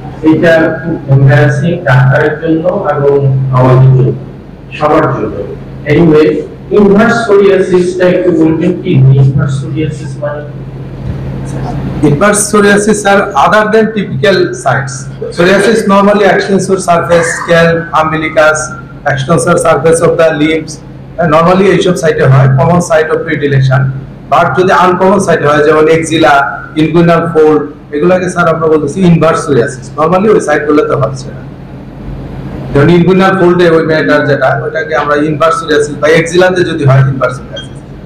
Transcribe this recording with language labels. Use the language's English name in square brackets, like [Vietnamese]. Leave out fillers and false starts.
[Bangla] এটা খুব এমবারাসিং ডাক্তারের জন্য এবং আমাদের জন্য, সবার জন্য। এনিওয়ে, ইনভার্স সোরিয়াসিসটা একটু বলবেন কি? ইনভার্স সোরিয়াসিস মানে [English] inverse psoriasis are other than typical sites. Psoriasis normally extends to surface, scalp, umbilicus, extends to surface of the limbs. Normally [Bangla] এই সব সাইটে হয়, [English] common site of predilection. [Bangla] But যদি আনকমন সাইটে হয় যেমন এক্সিলা, ইনগুইনাল ফোল্ড, এগুলোকে স্যার আমরা বলতেছি ইনভার্স সোরিয়াসিস। নরমালি ওই সাইটগুলোতে হচ্ছে না। যেমন ইনগুইনাল ফোল্ডে ওই ম্যাটার যেটা, ওটাকে আমরা ইনভার্স সোরিয়াসিস বা এক্সিলাতে যদি হয় ইনভার্স সোরিয়াসিস।